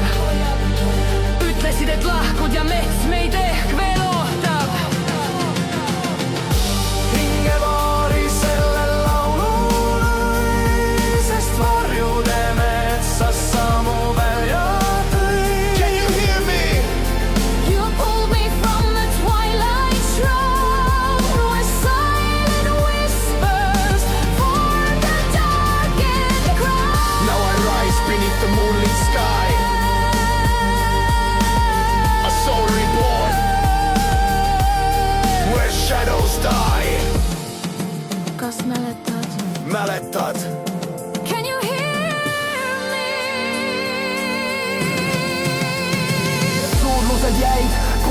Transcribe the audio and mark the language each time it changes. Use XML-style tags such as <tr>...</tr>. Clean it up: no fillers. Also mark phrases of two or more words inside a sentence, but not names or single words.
<et>Ütlesid, et lahkud ja mets meid ehk veel ootab. Hingevaari selle laulu lõi, sest varjude metsas samu välja tõi.</et> <en>Can you hear me? You pulled me from the twilight shroud, where silent whispers form the darkened crowd. Now I rise beneath the moonlit sky, a soul reborn, where shadows die.</en> <et>Kas mäletad? Mäletad?</et> <en>Can you hear me?</en> <et>Suudlused jäid</et>